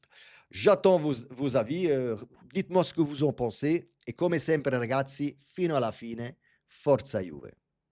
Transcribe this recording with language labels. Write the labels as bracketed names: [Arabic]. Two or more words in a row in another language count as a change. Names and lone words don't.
[French] J'attends vos avis, dites-moi ce que vous en pensez, et [Italian] come sempre ragazzi, fino alla fine, forza Juve.